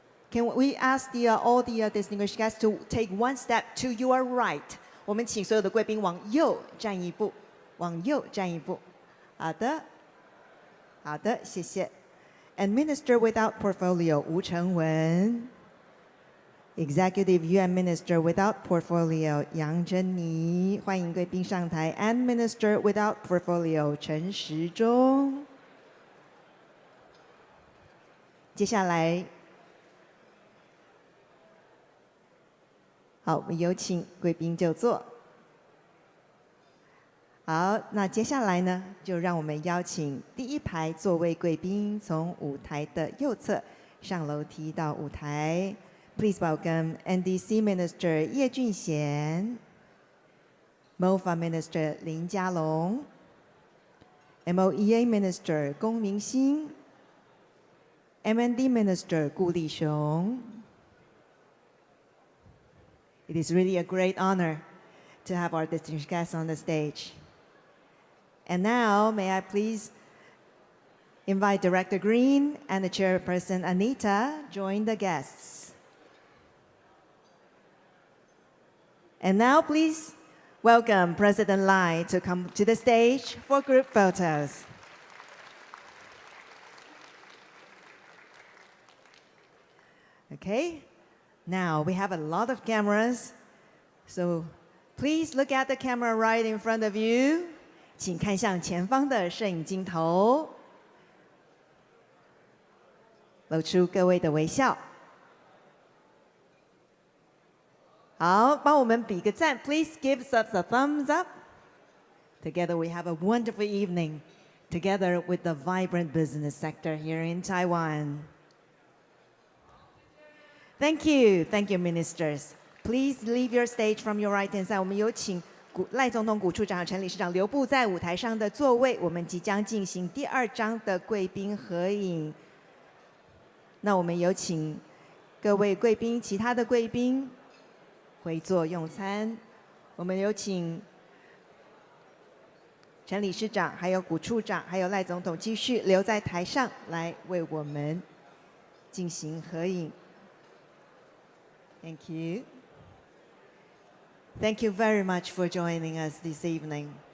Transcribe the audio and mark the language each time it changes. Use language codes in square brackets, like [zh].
[en] Can we ask all the distinguished guests to take one step to your right？ [zh] 我们请所有的贵宾往右站一步，往右站一步。好的，好的，谢谢。 [en] And Minister without portfolio 吴成文 ，Executive UN Minister without portfolio 杨珍妮， [zh] 欢迎贵宾上台。 [en] And Minister without portfolio 陈时中。 [zh] 接下来好，我们有请贵宾就座。好，那接下来呢，就让我们邀请第一排座位贵宾从舞台的右侧上楼梯到舞台。 [en] Please welcome NDC Minister 叶俊贤、MOFA Minister 林佳龙、MOEA Minister 龚明鑫、MND Minister 顾立雄。 It is really a great honor to have our distinguished guests on the stage. And now, may I please invite Director Green and the Chairperson Anita join the guests. And now, please welcome President Lai to come to the stage for group photos. Okay, now we have a lot of cameras, so please look at the camera right in front of you. [zh] 请看向前方的摄影镜头，露出各位的微笑。好，帮我们比个赞 [en] ，Please give us a thumbs up. Together we have a wonderful evening, together with the vibrant business sector here in Taiwan. Thank you, ministers. Please leave your stage from your right-hand side. [zh] 我们有请赖总统、古处长、陈理事长留步在舞台上的座位，我们即将进行第2张的贵宾合影。那我们有请各位贵宾、其他的贵宾回座用餐。我们有请陈理事长、还有古处长、还有赖总统继续留在台上来为我们进行合影。 [en] Thank you. Thank you very much for joining us this evening.